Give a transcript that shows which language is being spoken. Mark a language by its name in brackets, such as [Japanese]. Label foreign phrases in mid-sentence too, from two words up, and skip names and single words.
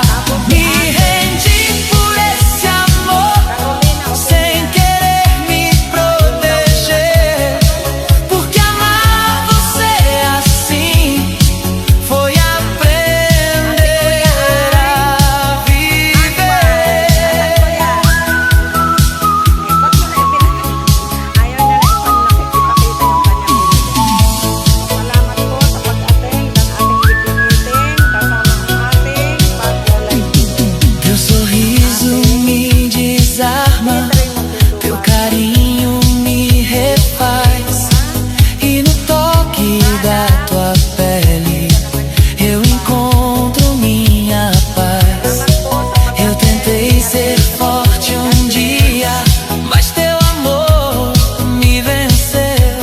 [Portuguese] Me rendi por esse amor, sem querer me proteger. Porque amar você assim foi aprender a viver. [Filipino] Ayaw niya na isang nakikipakita yung kanyang binili. Salamat po sa pag-attend ng ating weekly meeting kasama ang ating pag-live. [Portuguese] Teu sorriso me desarma, teu carinho me refaz. E no toque da tua pele eu encontro minha paz. Eu tentei ser forte dia, mas teu amor me venceu.